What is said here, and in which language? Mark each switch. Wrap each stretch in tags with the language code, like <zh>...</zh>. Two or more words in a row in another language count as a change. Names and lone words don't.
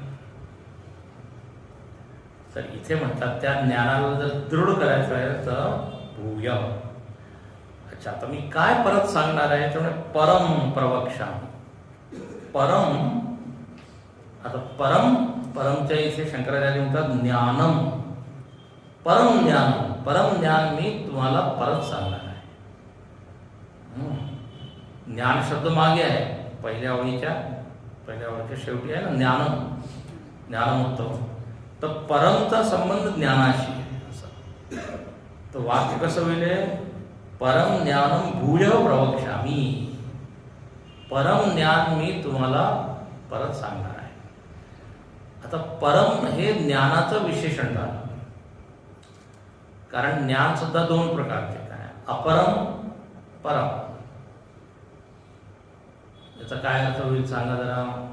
<mr>तर इथे म्हणतात त्या ज्ञानाला जर दृढ करायचं आहे तर भूय. अच्छा, आता मी काय परत सांगणार आहे, त्यामुळे परम प्रवक्षा. परम, आता परमच्या इथे शंकराचार्य म्हणतात ज्ञानम, परम ज्ञान. परम ज्ञान मी तुम्हाला परत सांगणार आहे. ज्ञान शब्द मागे आहे, पहिल्या ओळीच्या शेवटी आहे ना,</mr> <sa>ज्ञानम, ज्ञानमुत्तम.</sa> <mr>तर परमचा संबंध ज्ञानाशी आहे. असं तर वाक्य कसं होईल,</mr> <sa>परम ज्ञानम भूय प्रवक्ष्यामी.</sa> <mr>परम ज्ञान मी तुम्हाला परत सांगणार आहे. आता परम हे ज्ञानाचं विशेषण झालं, कारण ज्ञान सुद्धा दोन प्रकारचे, काय अपरम, परम. याचा काय अर्थ होईल सांगा जरा.</mr>